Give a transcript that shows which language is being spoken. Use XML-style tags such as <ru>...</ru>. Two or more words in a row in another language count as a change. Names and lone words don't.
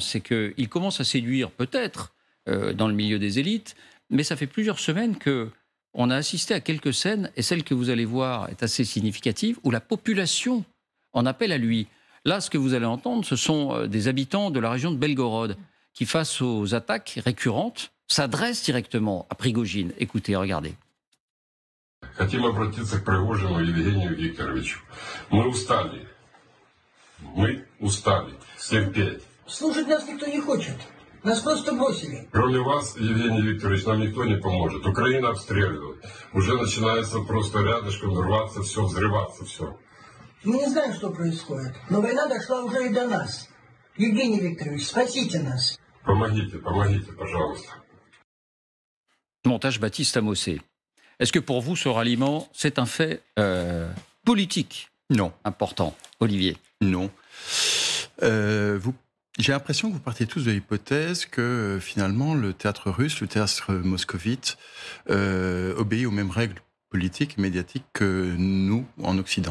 <fr>C'est qu'il commence à séduire peut-être dans le milieu des élites, mais ça fait plusieurs semaines qu'on a assisté à quelques scènes, et celle que vous allez voir est assez significative, où la population en appelle à lui. Là, ce que vous allez entendre, ce sont des habitants de la région de Belgorod qui, face aux attaques récurrentes, s'adressent directement à Prigojine. Écoutez, regardez.</fr> <ru>Хотим обратиться к Пригожину Евгению Викторовичу. Мы устали терпеть. Слушать нас никто не хочет. Нас просто бросили. Кроме вас, Евгений Викторович, нам никто не поможет. Украина обстреливает. Уже начинается просто рядышком рваться все, взрываться все. Мы не знаем, что происходит, но война дошла уже и до нас. Евгений Викторович, спасите нас. Помогите, пожалуйста.</ru> <fr>Montage Baptiste Amossé. Est-ce que pour vous, ce ralliement, c'est un fait politique? Non. Important. Olivier? Non. J'ai l'impression que vous partez tous de l'hypothèse que finalement le théâtre russe, le théâtre moscovite, obéit aux mêmes règles politiques et médiatiques que nous en Occident.</fr>